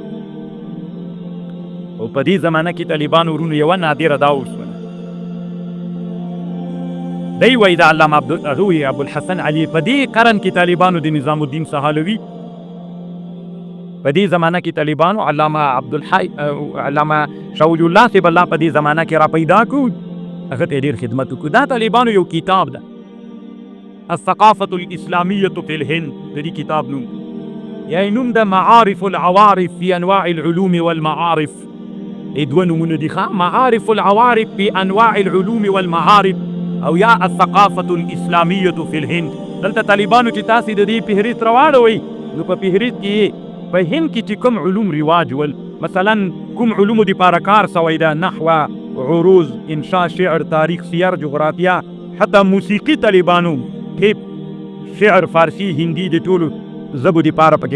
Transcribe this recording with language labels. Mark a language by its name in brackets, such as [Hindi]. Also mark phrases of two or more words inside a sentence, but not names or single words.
[Pashto] او په دې زمانه کې طالبان ورونو یوه نادره دا وشوله دی وایي د علامه ابوالحسن علي په دې قرن کې طالبانو د نظام الدین سهالوي په دې زمانه کې طالبانو علامه شاول الله صاحب الله په دې زمانه کې را پیدا کړو هغه ته ډېر خدمت وکړو دا طالبانو یو کتاب ده الثقافة الإسلامية في الهند د دې کتاب نوم یا نوم د معارف العوارف في انواع العلوم والمعارف دوه نومونه دي معارف العوارف في انواع العلوم والمعارف او یا الثقافة الإسلامية في الهند دلته طالبانو چې تاسې د دې فهرست راواړوئ نو په فهرست کې په هند کې چې کوم علوم رواج ول مثلا کوم علومو دپاره کار سوی ده نحوه عروض انشاء شعر تاریخ سیر جغرافیه حتی موسیقي طالبانو طب شعر فارسی هندي د ټولو ژبو دپاره پکې